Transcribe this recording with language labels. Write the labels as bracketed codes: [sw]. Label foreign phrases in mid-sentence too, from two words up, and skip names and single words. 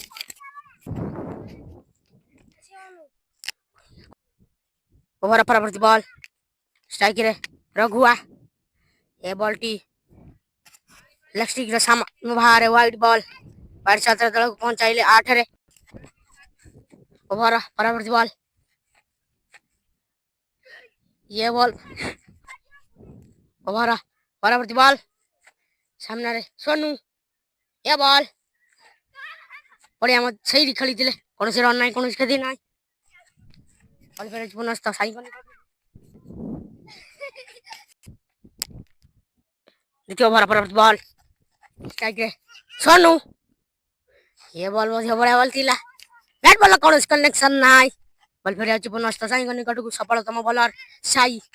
[or] ଓଭର ପରବର୍ତ୍ତୀ ବଲ୍ ଷ୍ଟ୍ରାଇକ୍ରେ ରଘୁଆ ଏ ବଲ୍ଟି ଲେଗ୍ ଷ୍ଟିକ୍ର ସାମାନ୍ୟ ବାହାରେ ୱାଇଡ୍ ବଲ୍ ୱାଇଡ୍ ସାଥରେ ଦଳକୁ ପହଞ୍ଚାଇଲେ 8ରେ ଓଭର ପରବର୍ତ୍ତୀ ବଲ୍ ये बॉल ओवर ପରବର୍ତ୍ତୀ ବଲ୍ ସାମ୍ନାରେ ସୋନୁ ଏ ବଲ୍ ପଡ଼ିଆ ସେଇଠି ଖେଳିଥିଲେ କୌଣସି ରନ୍ ନାହିଁ କୌଣସି କ୍ଷତି ନାହିଁ ବଲ୍ ଫେରାଇଛି ପୁନଃ ସାଇଙ୍କ ଦ୍ୱିତୀୟ ଓଭର ପରବର୍ତ୍ତୀ ବଲ୍ ଷ୍ଟ୍ରାଇକ୍ରେ ସୋନୁ ଏ ବଲ୍ ମଧ୍ୟ ବଢ଼ିଆ ବଲ୍ ଥିଲା ବ୍ୟାଟ୍ ବଲ୍ର କୌଣସି କନେକ୍ସନ ନାହିଁ ବଲ୍ ଫେରି ଯାଉଛି ପୁନଃ ସାଇଙ୍କ ନିକଟକୁ ସଫଳତମ ବୋଲର ସାଇ